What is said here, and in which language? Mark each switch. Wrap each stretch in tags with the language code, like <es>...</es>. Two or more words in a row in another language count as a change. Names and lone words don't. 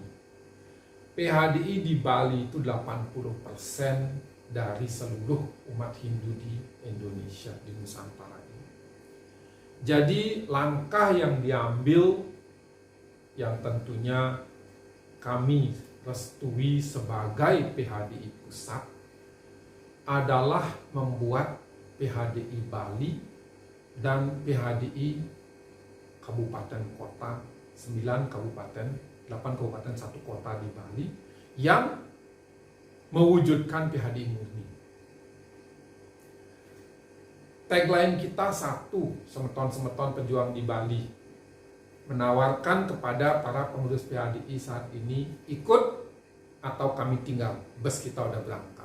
<id>PHDI di Bali itu 80% dari seluruh umat Hindu di Indonesia, di Nusantara ini. Jadi langkah yang diambil, yang tentunya kami restui sebagai PHDI pusat, adalah membuat PHDI Bali dan PHDI kabupaten kota, 9 kabupaten, 8 kabupaten, 1 kota di Bali yang mewujudkan PHDI murni. Tagline kita satu, Semeton-semeton pejuang di Bali, menawarkan kepada para pengurus PHDI saat ini, ikut atau kami tinggal, bus kita udah berangkat.</id>